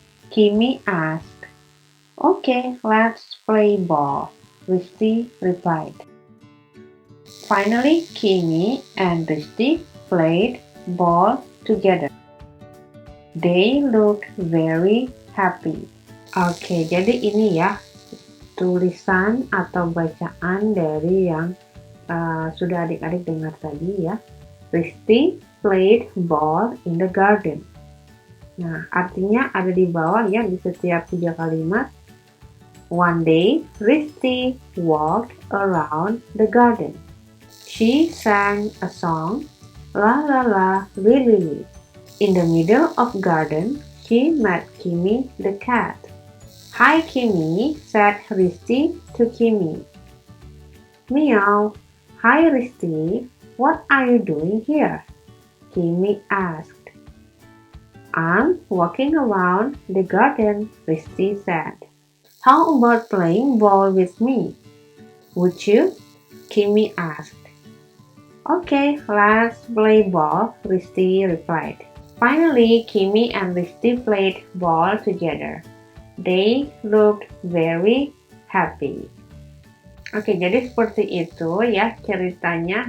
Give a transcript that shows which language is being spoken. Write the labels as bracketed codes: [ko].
[en] Kimmy asked. Okay, let's play ball, Risti replied. Finally, Kimmy and Risti played ball together. They looked very happy. [id] Oke, jadi ini ya tulisan atau bacaan dari yang sudah adik-adik dengar tadi ya. [en] Risti played ball in the garden. [id] Nah, artinya ada di bawah ya di setiap 3 kalimat. [en] One day, Risti walked around the garden. She sang a song, la la la, li li li. In the middle of garden, she met Kimmy the cat. Hi Kimmy, said Risti to Kimmy. Meow. Hi Risti, what are you doing here? Kimmy asked. I'm walking around the garden, Risti said. How about playing ball with me? Would you? Kimmy asked. Okay, let's play ball, Risti replied. Finally, Kimmy and Risti played ball together. They looked very happy. [id] Oke, jadi seperti itu ya ceritanya.